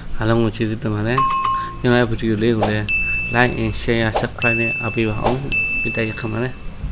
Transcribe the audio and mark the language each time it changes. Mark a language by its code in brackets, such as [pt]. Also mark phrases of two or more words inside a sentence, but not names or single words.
[my] လုံးကိုကျေးဇူးတင်ပါတယ်ကျွန်တော်ရဲ့ဗီဒီယိုလေးကိုလည်း [en] like and share subscribe [my] နဲ့အားပေးပါအောင်ပြတိုက်ရခမှာလဲ